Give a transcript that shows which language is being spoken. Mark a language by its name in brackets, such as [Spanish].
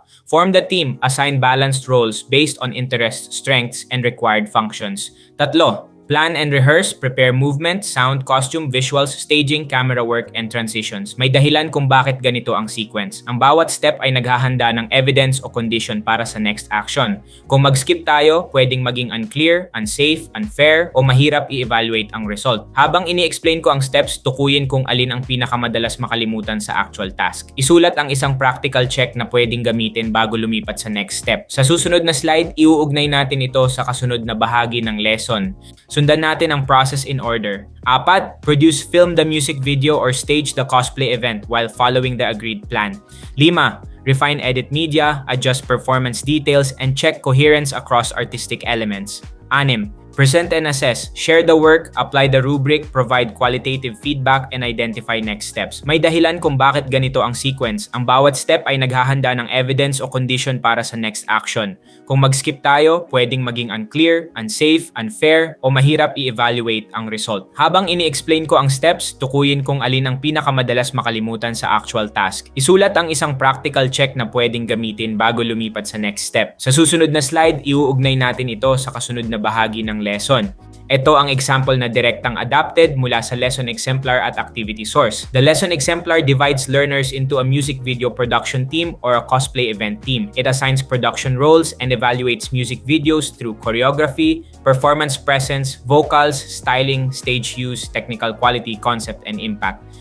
[English] Form the team, assign balanced roles based on interests, strengths, and required functions. 3. Plan and rehearse, prepare movement, sound, costume, visuals, staging, camera work, and transitions. [Filipino] May dahilan kung bakit ganito ang sequence. Ang bawat step ay naghahanda ng evidence o condition para sa next action. Kung mag-skip tayo, pwedeng maging unclear, unsafe, unfair, o mahirap i-evaluate ang result. Habang ini-explain ko ang steps, tukuyin kung alin ang pinakamadalas makalimutan sa actual task. Isulat ang isang practical check na pwedeng gamitin bago lumipat sa next step. Sa susunod na slide, iuugnay natin ito sa kasunod na bahagi ng lesson. Sundan natin ang process in order. 4. [English] Produce, film the music video or stage the cosplay event while following the agreed plan. 5. Refine edit media, adjust performance details, and check coherence across artistic elements. 6. Present and assess. Share the work, apply the rubric, provide qualitative feedback, and identify next steps. [Filipino] May dahilan kung bakit ganito ang sequence. Ang bawat step ay naghahanda ng evidence o condition para sa next action. Kung mag-skip tayo, pwedeng maging unclear, unsafe, unfair, o mahirap i-evaluate ang result. Habang ini-explain ko ang steps, tukuyin kung alin ang pinakamadalas makalimutan sa actual task. Isulat ang isang practical check na pwedeng gamitin bago lumipat sa next step. Sa susunod na slide, iuugnay natin ito sa kasunod na bahagi ng lesson. Ito ang example na direktang adapted mula sa lesson exemplar at activity source. [English] The lesson exemplar divides learners into a music video production team or a cosplay event team. It assigns production roles and evaluates music videos through choreography, performance presence, vocals, styling, stage use, technical quality, concept, and impact.